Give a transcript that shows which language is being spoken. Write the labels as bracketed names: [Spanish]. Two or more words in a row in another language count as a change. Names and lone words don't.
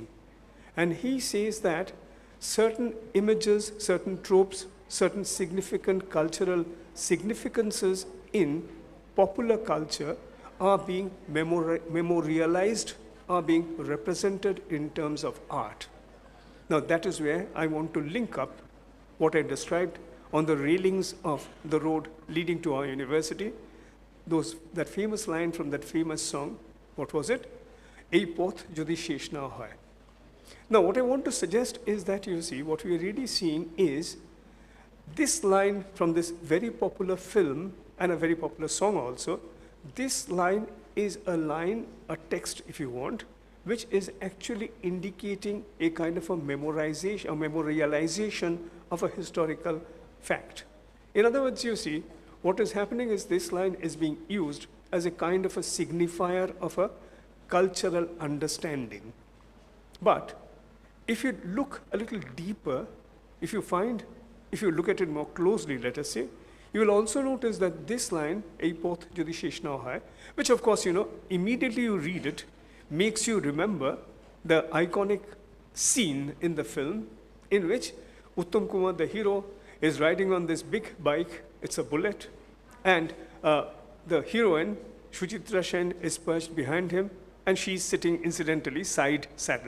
[English] And he says that certain images, certain tropes, certain significant cultural significances in popular culture are being memorialized, are being represented in terms of art. Now that is where I want to link up what I described on the railings of the road leading to our university, that famous line from that famous song, what was it? [Bangla] এই পথ যদি শেষ না হয়. [English] Now what I want to suggest is that you see, what we are really seeing is this line from this very popular film and a very popular song also. This line is a line, a text if you want, which is actually indicating a kind of a memorization, a memorialization of a historical fact. In other words, you see, what is happening is this line is being used as a kind of a signifier of a cultural understanding. But if you look a little deeper, if you look at it more closely, let us say, you will also notice that this line, [Bangla] এই পথ যদি শেষ না হয়, [English] which of course, immediately you read it, makes you remember the iconic scene in the film in which Uttam Kumar, the hero, is riding on this big bike, it's a bullet, and the heroine, Suchitra Sen, is perched behind him, and she's sitting, incidentally, side saddle.